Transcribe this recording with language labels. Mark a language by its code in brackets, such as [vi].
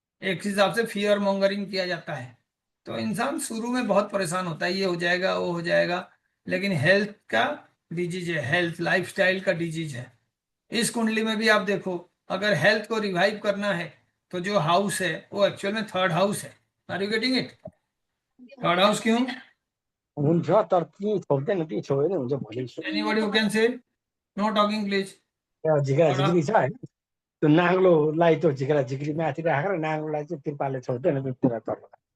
[hi] एक हिसाब से फियर मॉन्गरिंग किया जाता है। तो इंसान शुरू में बहुत परेशान होता है, ये हो जाएगा वो हो जाएगा, लेकिन हेल्थ का डिजीज है, हेल्थ लाइफस्टाइल का डिजीज है। इस कुंडली में भी आप देखो, अगर हेल्थ को रिवाइव करना है तो जो हाउस है वो एक्चुअल में थर्ड हाउस है। [en] Are you getting it? Third house क्यों? [ne] हुन्छ तर ती छोप्दैन, ती छोयो भने हुन्छ भोलि [en] Anybody who can say no talking please. [ne] झिक्रा झिक्री छ होइन, त्यो नाङ्लोलाई त्यो झिक्रा झिक्री माथि राखेर नाङ्लोलाई चाहिँ तिरपालले छोप्दैन त्यतिर तल।